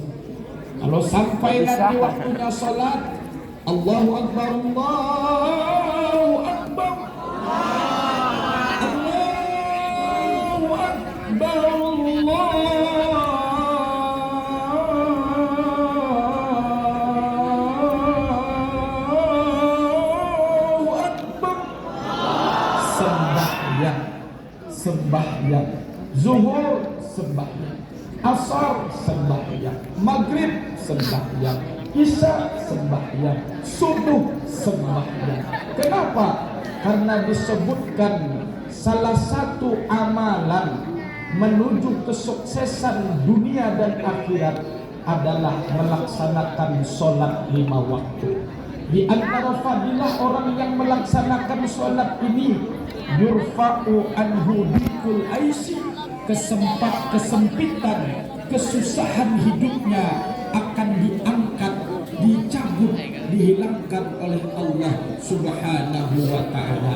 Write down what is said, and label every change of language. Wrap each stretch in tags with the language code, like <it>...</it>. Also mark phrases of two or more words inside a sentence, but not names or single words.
<id>Kalau sampai nanti waktunya sholat,</id> <ar>الله أكبر، الله أكبر، الله أكبر، الله أكبر.</ar> <id>Sembahyang, zuhur sembahyang, asar sembahyang, maghrib sembahyang, isya sembahyang, subuh sembahyang. Kenapa? Karena disebutkan salah satu amalan menuju kesuksesan dunia dan akhirat adalah melaksanakan sholat 5 waktu. Di antara fadilah orang yang melaksanakan sholat ini,</id> <ar>يرفع عنه ضيق العيش,</ar> <id>kesempitan, kesusahan hidupnya akan diangkat, dicabut, dihilangkan oleh Allah</id> <ar>سبحانه وتعالى.</ar>